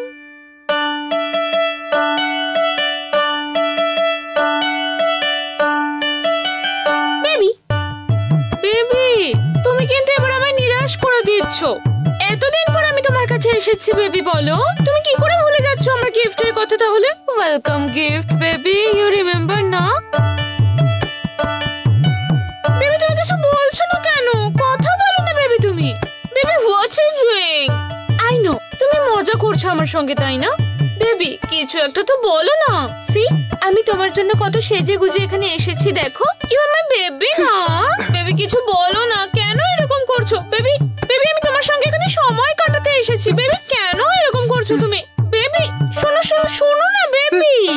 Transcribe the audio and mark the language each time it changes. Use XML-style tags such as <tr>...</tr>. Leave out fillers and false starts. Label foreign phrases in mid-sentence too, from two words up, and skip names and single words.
<en>Baby, baby,</en> <bn>তুমি কিন্তু এবার আমায় নিরাশ করে দিচ্ছ। এতদিন পর আমি তোমার কাছে এসেছি বেবি, বলো তুমি কি করে ভুলে যাচ্ছ আমার গিফটের কথা?</bn> <en>তাহলে welcome gift baby, you remember না?</en> <bn>বেবি তুমি কিছু বলছো না কেন? কথা বলো না বেবি তুমি।</bn> <en>baby what's you doing? I know</en> <bn>তুমি মজা করছো আমার সঙ্গে, তাই না? বেবি কিছু একটা তো বলো না। সি আমি তোমার জন্য কত সেজে গুজে এখানে এসেছি, দেখো।</bn> <en>you are my baby</en> <bn>না। বেবি কিছু বলো না, কেন এরকম করছো? বেবি বেবি আমি তোমার সঙ্গে এখানে সময় কাটাতে এসেছি। বেবি কেন এরকম করছো তুমি? বেবি শোনো শোনো শোনো না বেবি।</bn>